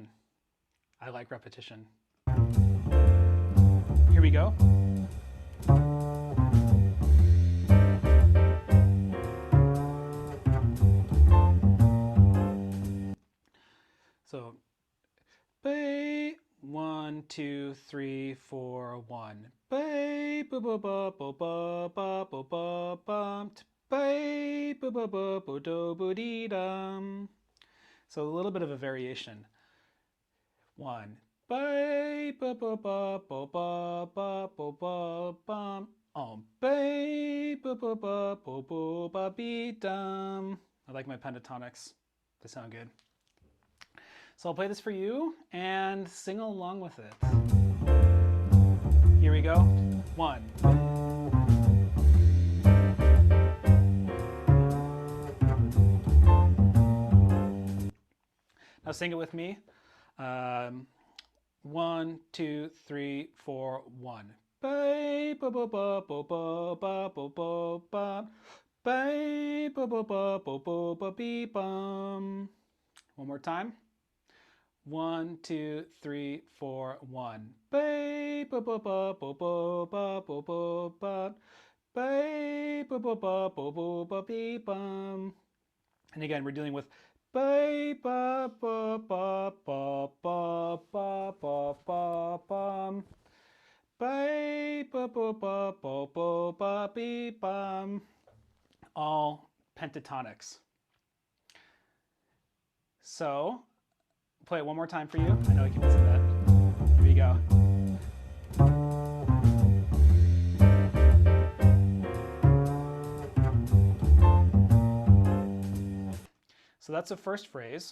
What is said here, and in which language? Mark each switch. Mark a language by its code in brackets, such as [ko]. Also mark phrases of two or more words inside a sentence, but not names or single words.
[en] I like repetition. Here we go. So, 1, 2, 3, 4, 1. Ba ba ba ba ba ba ba ba ba ba ba ba ba ba do ba dee dum. So a little bit of a variation. 1. Ba ba ba ba ba ba ba ba ba bum. Ba ba ba ba ba ba ba be dum. I like my pentatonics. They sound good. So I'll play this for you and sing along with it. Here we go. 1. Now sing it with me. 1, 2, 3, 4, 1. Ba ba ba ba ba ba ba ba ba ba. Ba ba ba ba ba ba ba be bum. One more time. 1, 2, 3, 4, 1. Ba ba ba ba ba ba ba ba ba ba. Ba ba ba ba ba ba ba beep bum. And again, we're dealing with ba ba ba ba ba ba ba ba ba bum. Ba ba ba ba ba ba ba beep bum. All pentatonics. So, play it one more time for you. I know I keep missing that. Here we go. So that's the first phrase.